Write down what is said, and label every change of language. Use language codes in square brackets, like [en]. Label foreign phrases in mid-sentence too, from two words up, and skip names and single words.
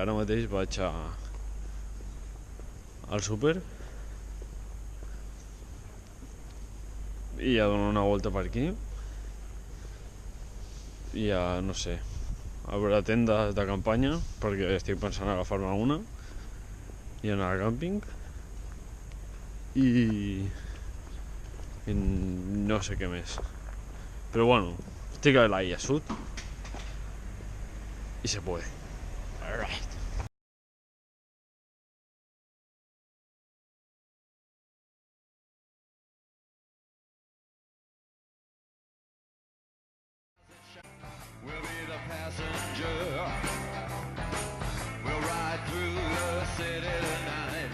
[ca] Ara mateix vaig al súper i a donar una volta per aquí i a, no sé, a veure tendes de campanya, perquè estic pensant en agafar-me una i anar al càmping i no sé què més, però bueno, estic a l'illa sud i [es] se puede. [en] Alright. We'll be the passenger. We'll ride through the city tonight.